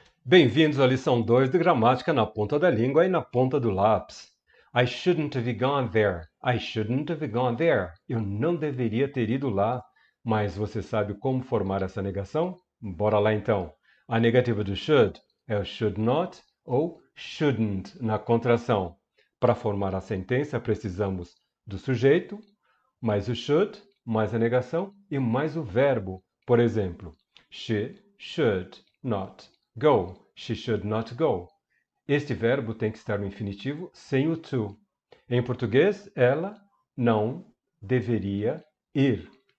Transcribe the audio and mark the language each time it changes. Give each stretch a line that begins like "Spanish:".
Portuguese: Bem-vindos à lição 2 de gramática na ponta da língua e na ponta do lápis.
English: I shouldn't have gone there. I shouldn't have gone there.
Portuguese: Eu não deveria ter ido lá. Mas você sabe como formar essa negação? Bora lá então. A negativa do should é o should not ou shouldn't na contração. Para formar a sentença, precisamos do sujeito, mais o should, mais a negação e mais o verbo. Por exemplo,
English: she should not go. She should not go.
Portuguese: Este verbo tem que estar no infinitivo sem o to. Em português, ela não deveria ir.